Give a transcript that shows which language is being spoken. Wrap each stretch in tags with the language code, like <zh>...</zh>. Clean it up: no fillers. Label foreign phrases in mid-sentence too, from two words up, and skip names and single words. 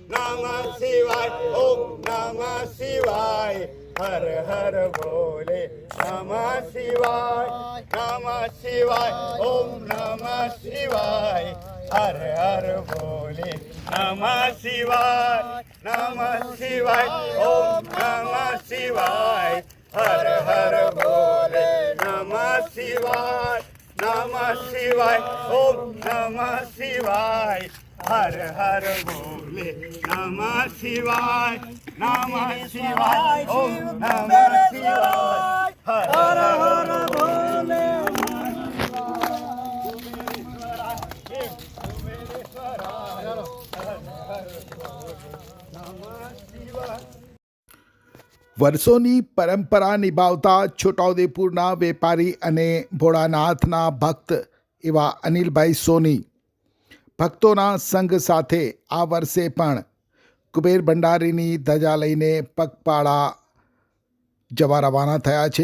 <sa>ओम नमः शिवाय</sa> <hi>हर हर भोले</hi> <sa>नमः शिवाय ओम नमः शिवाय</sa> <hi>हर हर भोले</hi> <sa>नमः शिवाय ओम नमः शिवाय</sa> <hi>हर हर भोले</hi> <sa>नमः शिवाय ओम नमः शिवाय</sa> <hi>हर हर भोले</hi> <sa>नमः शिवाय ओम नमः शिवाय</sa> <hi>हर हर भोले</hi> <gu>વર્ષોની પરંપરા નિભાવતા છોટાઉદેપુરના વેપારી અને ભોળાનાથના ભક્ત એવા અનિલભાઈ સોની ભક્તોના સંઘ સાથે આ વર્ષે પણ કુબેર ભંડારીની ધજા લઈને પગપાળા જવા રવાના થયા છે.</gu>